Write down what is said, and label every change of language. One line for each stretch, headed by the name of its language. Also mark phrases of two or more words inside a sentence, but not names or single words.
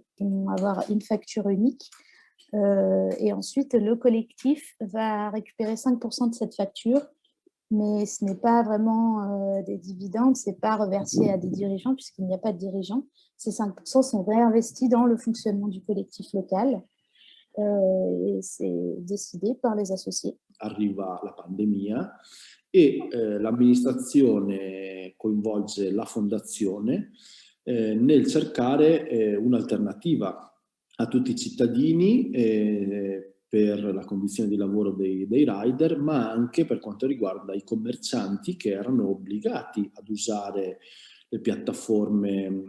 French: Ils vont avoir une facture unique. Et ensuite, le collectif va récupérer 5% de cette facture, mais ce n'est pas vraiment des dividendes, ce n'est pas reversé à des dirigeants puisqu'il n'y a pas de dirigeants. Ces 5% sont réinvestis dans le fonctionnement du collectif local et c'est décidé par les associés.
Italian: Arriva la pandemia e l'amministrazione coinvolge la fondazione nel cercare un'alternativa a tutti i cittadini per la condizione di lavoro dei rider, ma anche per quanto riguarda i commercianti che erano obbligati ad usare le piattaforme.